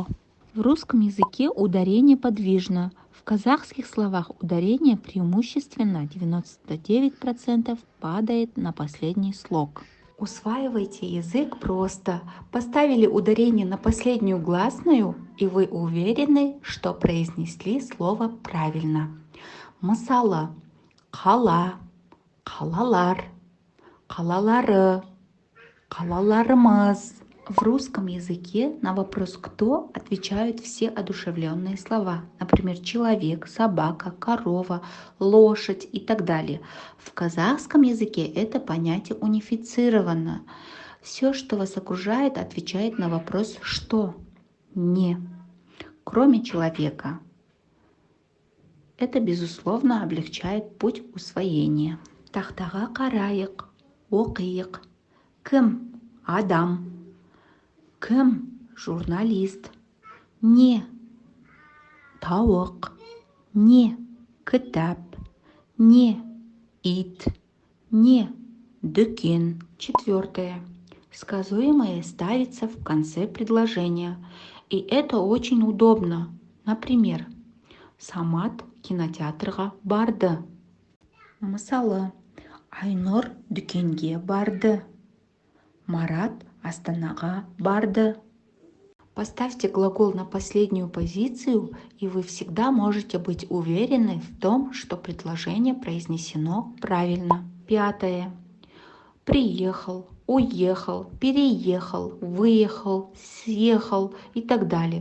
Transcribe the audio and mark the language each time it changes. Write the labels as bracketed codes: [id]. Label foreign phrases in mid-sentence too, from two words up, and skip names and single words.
[ru] В русском языке ударение подвижно. В казахских словах ударение преимущественно 99% падает на последний слог. Усваивайте язык просто. Поставили ударение на последнюю гласную, и вы уверены, что произнесли слово правильно. [kk] Мысалы, қала, қалалар, қалалары, қалаларымыз. [ru] В русском языке на вопрос «кто» отвечают все одушевленные слова. Например, человек, собака, корова, лошадь и так далее. В казахском языке это понятие унифицировано. Все, что вас окружает, отвечает на вопрос «что?». Не. Кроме человека. Это, безусловно, облегчает путь усвоения. [kk] Тақтаға қарайық, оқиық. Кім? Адам. Кім? Журналист. Не? Тауық. Не? Кітап. Не? Ит. Не? Дүкен. [ru] Четвертое. Сказуемое ставится в конце предложения. И это очень удобно. Например, [kk] Самат кинотеатрға барды. Мысалы, Айнұр дүкенге барды. Марат Астанаға барды. [ru] Поставьте глагол на последнюю позицию, и вы всегда можете быть уверены в том, что предложение произнесено правильно. Пятое. Приехал, уехал, переехал, выехал, съехал и так далее.